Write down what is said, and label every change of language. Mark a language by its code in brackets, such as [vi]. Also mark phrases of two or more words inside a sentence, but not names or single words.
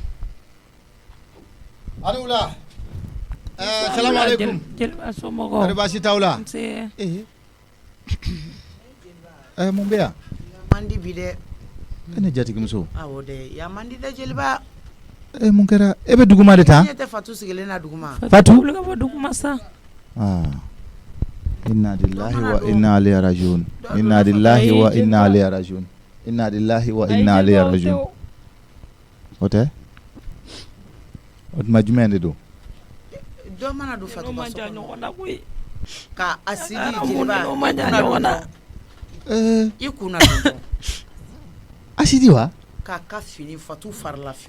[bm] a ni wula [ar] السلام عليكم [bm] Jeliba somɔgɔw kɔri baasi t'aw la nse mun bɛ yan mandi bi dɛ e ne jatigimuso awɔ dɛ ya mandi dɛ Jeliba mun kɛra e bɛ duguma de ta ɲɛ tɛ Fatu sigilen na duguma Fatu wuli ka bɔ duguma sa [ar] إنا لله وإنا إليه راجعون إنا لله وإنا إليه راجعون إنا لله وإنا إليه راجعون [bm] o tɛ o tuma jumɛn de don dɔ mana don Fatu ka so kɔnɔ ka asidi Jeliba i kunna don asidi wa k'a ka fini Fatu farila fini